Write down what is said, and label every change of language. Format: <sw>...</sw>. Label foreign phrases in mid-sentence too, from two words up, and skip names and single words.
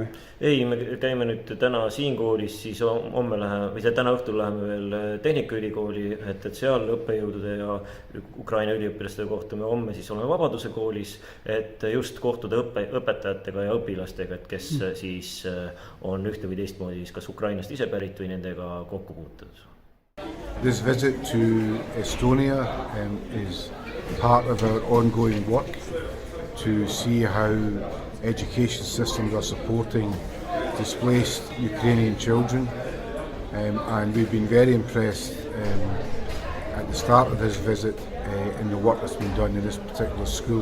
<et>Ei, me käime nüüd täna siin koolis, siis täna õhtul läheme veel Tehnikaülikooli, et seal õppejõudude ja Ukraina üliõpilastega kohtume, homme siis oleme Vabaduse koolis, et just kohtuda õpetajatega ja õpilastega, et kes siis on ühte või teistmoodi kas Ukrainast ise pärit või nendega kokku puutud.</et> <en>This visit to Estonia is part of our ongoing work to see how education systems are supporting displaced Ukrainian children, and we've been very impressed at the start of his visit in the work that's been done in this particular school.</en>